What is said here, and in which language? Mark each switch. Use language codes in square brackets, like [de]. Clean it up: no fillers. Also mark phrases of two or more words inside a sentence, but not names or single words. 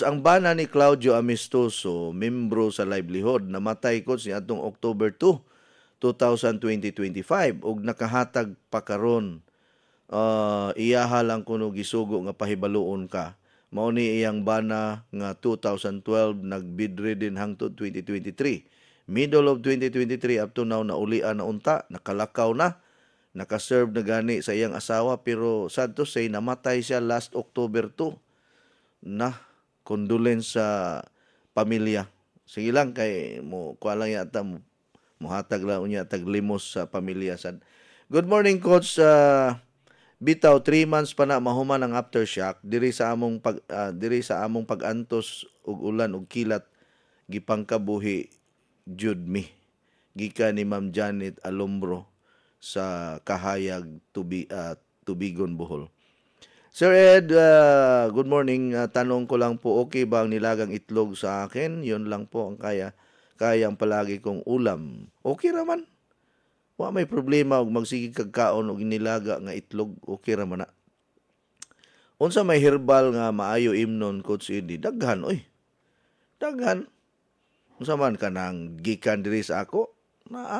[ceb] Ang bana ni Claudio Amistoso, membro sa livelihood, namatay, Coach, ni atong October 2, 2025 ug nakahatag pa karon iyaha lang kuno gisugo nga pahibaluon ka mao ni iyang bana nga 2012 nag-bedridden hangtod 2023 [en] middle of 2023 up to now [ceb] naulian na unta nakalakaw na nakaserve na gani sa iyang asawa pero [en] sad to say [ceb] namatay siya last October 2 na condolence sa pamilya sige lang kay mo kuha lang yata mo muhatag lang unya taglimos sa pamilya sad. [en] Good morning coach. [ceb] Bitaw 3 months pa na mahuman ang aftershock diri sa among pag-antos og ulan ug kilat gipangkabuhi jud mi. Gikan ni Ma'am Janet Alombro sa Kahayag Tubigon, Bohol. [en] Sir Ed, good morning. [tl] Tanong ko lang po, okay ba ang nilagang itlog sa akin? Yun lang po ang kayang palagi kong ulam. [ceb] Okay raman. Wa may problema og magsige kag kaon og nilaga nga itlog, okay raman na. Unsa may herbal nga maayo imnon Coach Eddie? Daghan oy. Daghan. Unsa man kanang gikan diri sa ako? Naa.